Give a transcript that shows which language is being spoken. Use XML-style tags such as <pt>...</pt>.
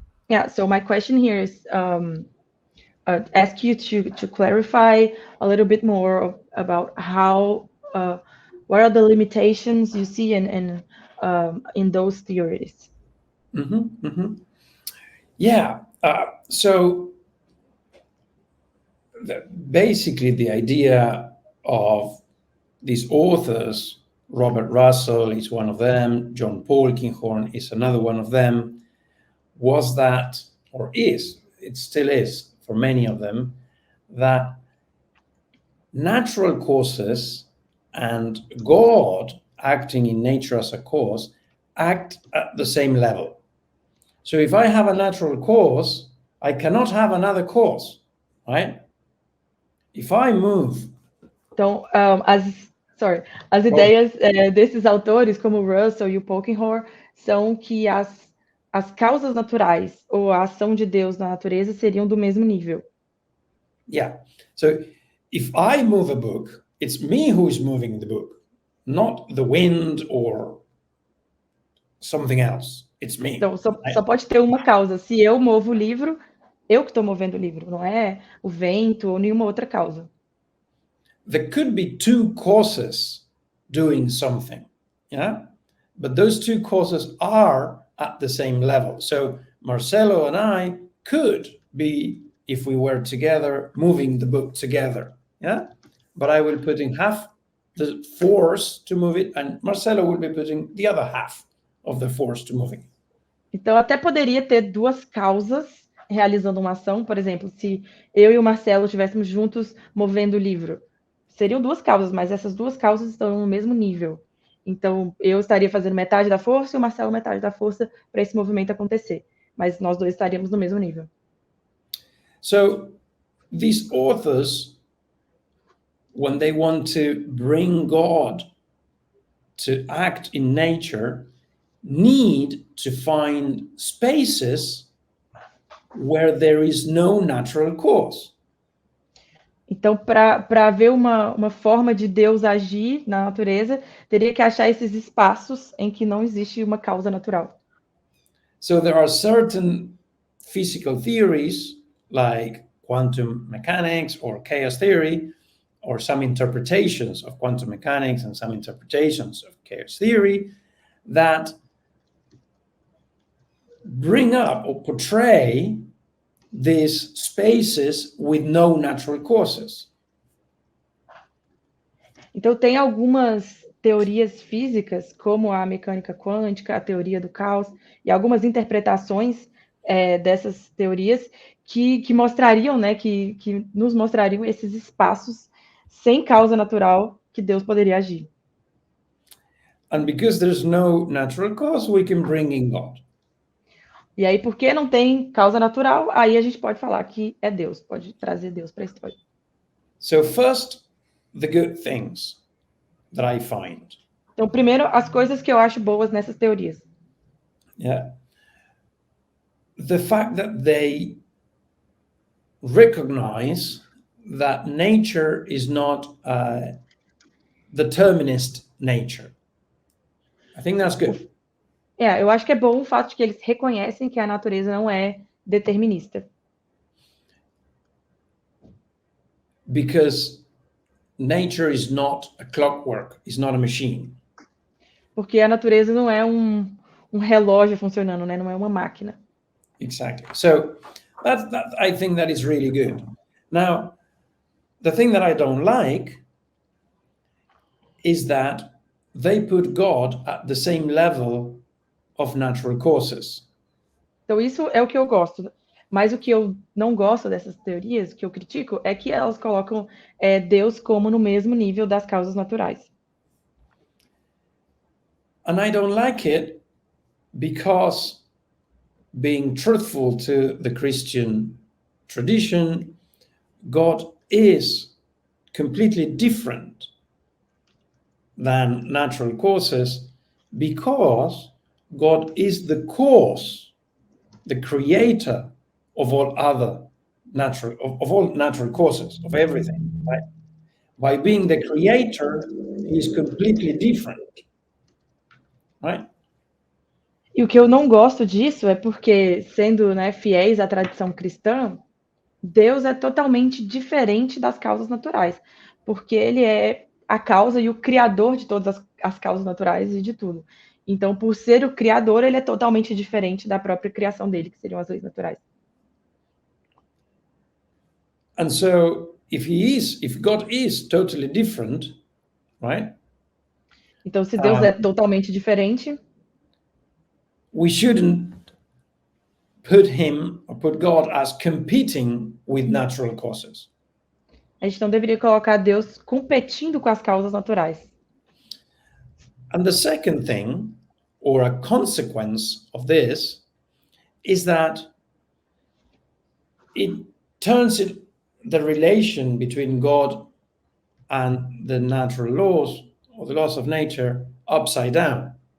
<en>Yeah, so my question here is, ask you to clarify a little bit more about how what are the limitations you see in those theories. Yeah. So basically, the idea of these authors, Robert Russell is one of them, John Polkinghorne is another one of them, was that, or is, it still is for many of them, that natural causes and God acting in nature as a cause act at the same level. So if I have a natural cause, I cannot have another cause, right? If I move.</en> <pt>Então, as ideias desses autores, como Russell e o Polkinghorne, são que as causas naturais ou a ação de Deus na natureza seriam do mesmo nível.</pt> <en>Yeah. So if I move a book, it's me who's moving the book, not the wind or something else. It's me.</en> <pt>Então, só pode ter uma causa. Se eu movo o livro, eu que estou movendo o livro, não é o vento ou nenhuma outra causa.</pt> <en>There could be two causes doing something, yeah? But those two causes are at the same level. So Marcelo and I could be, if we were together, moving the book together, yeah? But I will put in half the force to move it, and Marcelo will be putting the other half of the force to move it.</en> <pt>Então, até poderia ter duas causas realizando uma ação. Por exemplo, se eu e o Marcelo estivéssemos juntos movendo o livro, seriam duas causas, mas essas duas causas estão no mesmo nível. Então, eu estaria fazendo metade da força e o Marcelo metade da força para esse movimento acontecer. Mas nós dois estaríamos no mesmo nível.</pt> <en>So, these authors, when they want to bring God to act in nature, need to find spaces where there is no natural cause.</en> <pt>Então, para haver uma forma de Deus agir na natureza, teria que achar esses espaços em que não existe uma causa natural.</pt> <en>So there are certain physical theories like quantum mechanics or chaos theory, or some interpretations of quantum mechanics and some interpretations of chaos theory that bring up or portray these spaces with no natural causes.</en> <pt>Então, tem algumas teorias físicas, como a mecânica quântica, a teoria do caos, e algumas interpretações dessas teorias que mostrariam, né, que nos mostrariam esses espaços sem causa natural que Deus poderia agir.</pt> <en>And because there's no natural cause, we can bring in God.</en> <pt>E aí, porque não tem causa natural, aí a gente pode falar que é Deus, pode trazer Deus para a história.</pt> <en>So first, the good things that I find.</en> <pt>Então, primeiro, as coisas que eu acho boas nessas teorias.</pt> <en>Yeah. The fact that they recognize that nature is not a determinist nature. I think that's good.</en> <pt>Eu acho que é bom o fato de que eles reconhecem que a natureza não é determinista.</pt> <en>Because nature is not a clockwork, it's not a machine.</en> <pt>Porque a natureza não é um relógio funcionando, né? Não é uma máquina.</pt> <en>Exactly. So that I think that is really good. Now, the thing that I don't like is that they put God at the same level of natural causes.</en> <pt>Então, isso é o que eu gosto. Mas o que eu não gosto dessas teorias, o que eu critico, é que elas colocam Deus como no mesmo nível das causas naturais.</pt> <en>And I don't like it because, being truthful to the Christian tradition, God is completely different than natural causes because God is the cause, the creator of all other natural, of all natural causes, of everything, right? By being the creator, he is completely different, right?</en> <pt>E o que eu não gosto disso é porque, sendo, né, fiéis à tradição cristã, Deus é totalmente diferente das causas naturais, porque ele é a causa e o criador de todas as causas naturais e de tudo. Então, por ser o criador, ele é totalmente diferente da própria criação dele, que seriam as leis naturais.</pt> <en>And so, if God is totally different, right?</en> <pt>Então, se Deus é totalmente diferente,</pt> <en>we shouldn't put God as competing with natural causes.</en> <pt>a gente não deveria colocar Deus competindo com as causas naturais.</pt> <en>And the second thing, or a consequence of this, is that it turns the relation between God and the natural laws or the laws of nature upside down.</en>